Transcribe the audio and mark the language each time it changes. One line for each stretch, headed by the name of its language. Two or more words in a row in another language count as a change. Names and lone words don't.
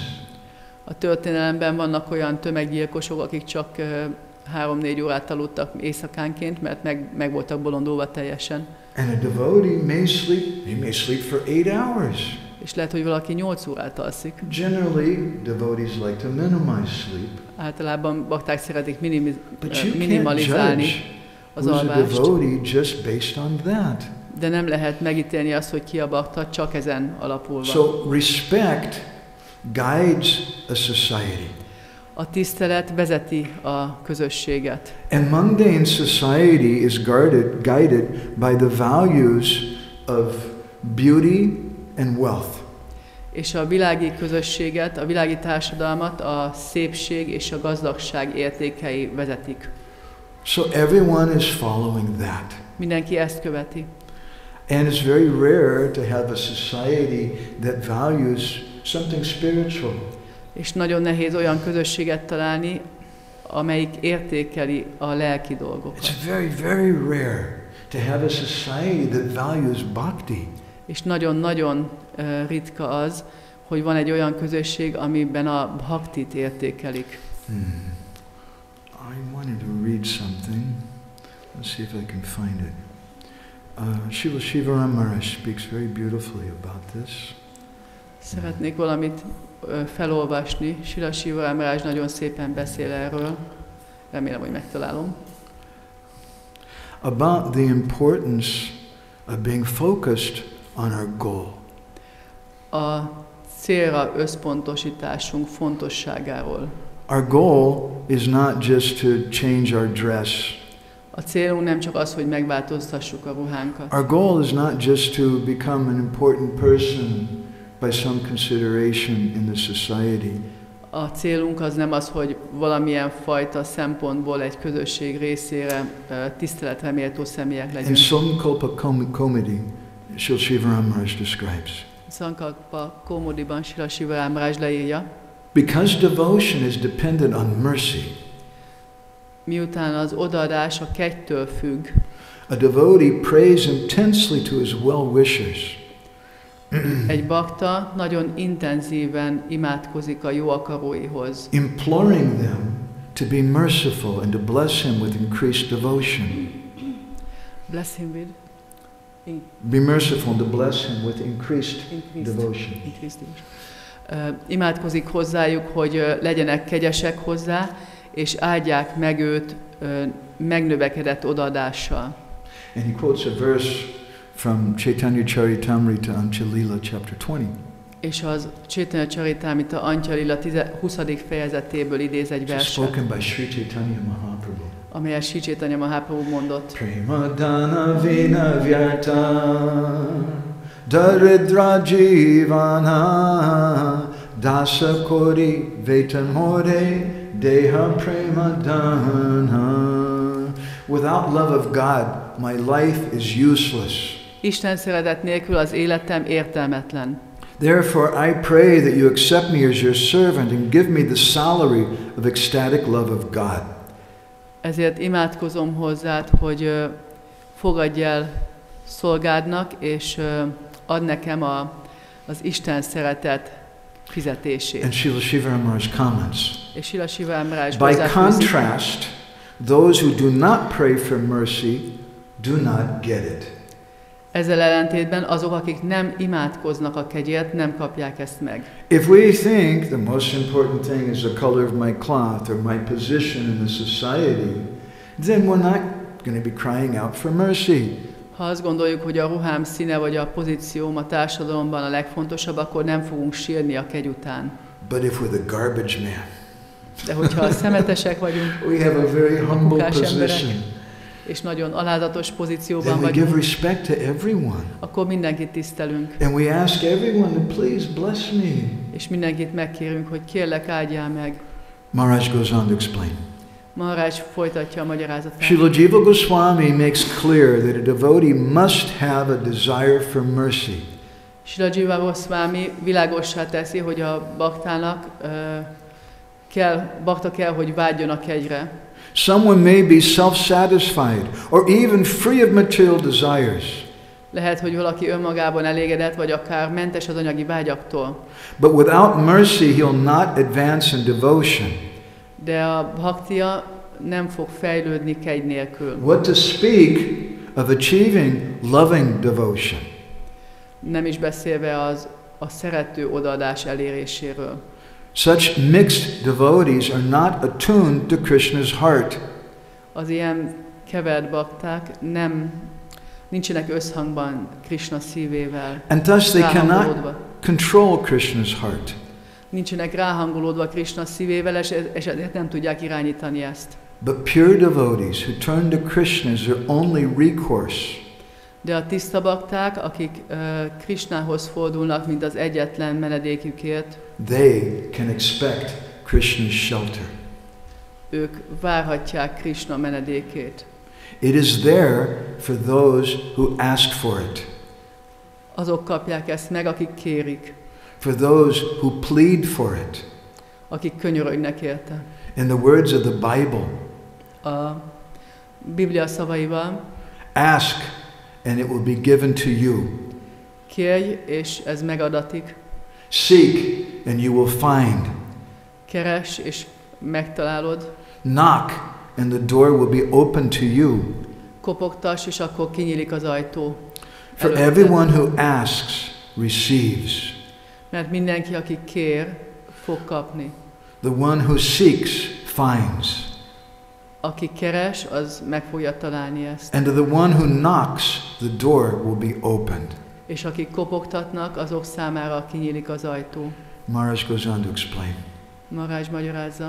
Hungarian: A történelemben vannak olyan tömeggyilkosok, akik csak 3-4 órát aludtak éjszakánként, mert meg voltak bolondulva teljesen.
English: And a devotee may sleep, he may sleep for 8 hours.
Hungarian: És lehet, hogy valaki 8 órát alszik.
English: Generally, devotees like to minimize sleep.
Hungarian: Általában bakták szeretik minimalizálni az alvást.
English: Just based on that.
Hungarian: De nem lehet megítélni azt, hogy ki a bakta, csak ezen alapulva.
English: So respect guides a society.
Hungarian: A tisztelet vezeti a közösséget.
English: And mundane society is guided by the values of beauty and wealth.
Hungarian: És a világi közösséget, a világi társadalmat a szépség és a gazdagság értékei vezetik.
English: So everyone is following that.
Hungarian: Mindenki ezt követi.
English: And it's very rare to have a society that values something spiritual.
Hungarian: És nagyon nehéz olyan közösséget találni, amelyik értékeli a lelki dolgokat.
English: It's very, very rare to have a society that values bhakti.
Hungarian: És nagyon-nagyon ritka az, hogy van egy olyan közösség, amiben a bhaktit értékelik.
English: I wanted to read something. Let's see if I can find it. Srila Shivaram Maharaj speaks very beautifully about this.
Hungarian: Szeretnék valamit felolvasni. Srila Shivaram Maharaj nagyon szépen beszél erről. Remélem, hogy megtalálom.
English: About the importance of being focused on our goal.
Hungarian: A célra összpontosításunk fontosságáról.
English: Our goal is not just to change our dress.
Hungarian: A célunk nem csak az, hogy megváltoztassuk a ruhánkat.
English: Our goal is not just to become an important person by some consideration in the society.
Hungarian: A célunk az nem az, hogy valamilyen fajta szempontból egy közösség részére tiszteletre méltó személyek legyünk.
English: In Sankalpa Komedi, Srila Shivaram Maharaj describes.
Hungarian: Sankalpa Komodiban Srila Shivaram Maharaj leírja.
English: Because devotion is dependent on mercy.
Hungarian: Miután az odaadás a kegytől függ.
English: A devotee prays intensely to his well-wishers.
Hungarian: Egy bakta nagyon intenzíven imádkozik a jó akaróihoz.
English: Imploring them to be merciful and to bless him with increased devotion. Bless him with? Be merciful and to bless him with increased devotion.
Hungarian: Imádkozik hozzájuk, hogy legyenek kegyesek hozzá, és áldják meg őt megnövekedett odaadással.
English: And he quotes a verse from Chaitanya Charitamrita Antya Lila chapter 20.
Hungarian: És az Chaitanya Charitamrita Antya Lila 20. fejezetéből idéz egy verset.
English: Spoken by Sri Chaitanya Mahaprabhu.
Hungarian: Amelyet Sri Chaitanya Mahaprabhu mondott.
Bangla: প্রেমধন বিনা ব্যর্থ দরিদ্র জীবন দাস করি বেতন মোরে দেহ প্রেমধন.
English: Without love of God, my life is useless.
Hungarian: Isten szeretet nélkül az életem értelmetlen.
English: Therefore I pray that you accept me as your servant and give me the salary of ecstatic love of God.
Hungarian: Ezért imádkozom hozzád, hogy fogadj el szolgádnak, és add nekem az Isten szeretet fizetését.
English: And Srila Shivaram Maharaj comments.
Hungarian: És Srila Shivaram Maharaj
English: By contrast, those who do not pray for mercy do not get it.
Hungarian: Ezzel ellentétben azok, akik nem imádkoznak a kegyért, nem kapják ezt meg.
English: If we think the most important thing is the color of my cloth or my position in the society, then we're not going to be crying out for mercy.
Hungarian: Ha azt gondoljuk, hogy a ruhám színe vagy a pozícióm a társadalomban a legfontosabb, akkor nem fogunk sírni a kegy után.
English: But if we're the garbage man,
Hungarian: de hogyha a szemetesek vagyunk,
English: we have a very humble position.
Hungarian: És nagyon alázatos pozícióban
English: then we
Hungarian: vagyunk,
English: give respect to everyone.
Hungarian: Akkor mindenkit tisztelünk.
English: And we ask everyone to please bless me.
Hungarian: És mindenkit megkérünk, hogy kérlek, áldjál meg.
English: Maharaj goes on to explain.
Hungarian: Maharaj folytatja a magyarázatát.
English: Srila Jiva Goswami makes clear that a devotee must have a desire for mercy.
Hungarian: Srila Jiva Goswami világossá teszi, hogy a baktának bakta kell, hogy vágyjon a kegyre.
English: Someone may be self-satisfied or even free of material desires.
Hungarian: Lehet, hogy valaki önmagában elégedett, vagy akár mentes az anyagi vágyaktól.
English: But without mercy, he'll not advance in devotion.
Hungarian: De a bhaktia nem fog fejlődni kegy nélkül.
English: What to speak of achieving loving devotion?
Hungarian: Nem is beszélve a szerető odaadás eléréséről.
English: Such mixed devotees are not attuned to Krishna's heart.
Hungarian: Az ilyen kevert bakták nincsenek összhangban Krishna szívével.
English: And thus they cannot control Krishna's heart.
Hungarian: Nincsenek ráhangolódva Krishna szívével, és ezért nem tudják irányítani ezt.
English: But pure devotees who turn to Krishna as their only recourse.
Hungarian: De a tiszta bakták, akik Krishnához fordulnak, mint az egyetlen menedékükért,
English: they can expect Krishna's shelter.
Hungarian: Ők várhatják Krishna menedékét.
English: It is there for those who ask for it.
Hungarian: Azok kapják ezt meg, akik kérik.
English: For those who plead for it.
Hungarian: Akik könyörögnek érte.
English: In the words of the Bible,
Hungarian: a Biblia szavaival,
English: ask and it will be given to you.
Hungarian: Kérj, és ez megadatik.
English: Seek and you will find.
Hungarian: Keres, és megtalálod.
English: Knock and the door will be open to you.
Hungarian: Kopogtass, és akkor kinyílik az ajtó.
English: For everyone who asks receives.
Hungarian: Mert mindenki, aki kér, fog kapni.
English: The one who seeks finds.
Hungarian: Aki keres, az meg fogja találni ezt.
English: And to the one who knocks, the door will be opened.
Hungarian: És akik kopogtatnak, azok számára kinyílik az ajtó.
English: Maharaj goes on to explain.
Hungarian: Maharaj magyarázza.